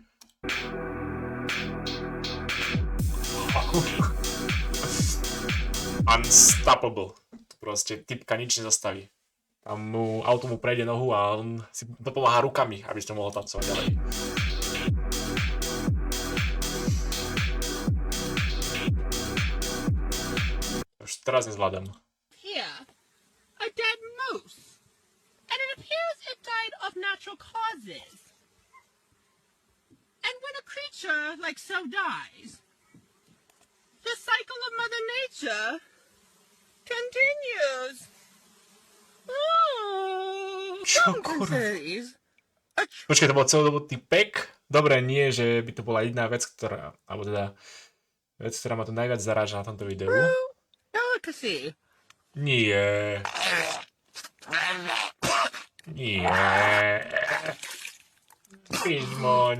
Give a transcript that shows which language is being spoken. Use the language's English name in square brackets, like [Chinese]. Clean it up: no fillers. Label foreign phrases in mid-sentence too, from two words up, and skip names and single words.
[English] Unstoppable. [Slovak] To proste typka nič nezastaví. Tam auto mu prejde nohu a on si dopomáha rukami, aby ste mohol tancovať ďalej. Už teraz nezvládam. [English] Here, a dead moose. And it appears it died of natural causes. And when a creature like so dies, the cycle of Mother Nature continues. [Slovak] Čo kurva? Počkaj, to bol celodoboný pek? Dobre, nie, že by to bola jedna vec, ktorá ma tu najviac zaráža na tomto videu. [English] Delicacy. [Slovak] Nie. Pižmoň.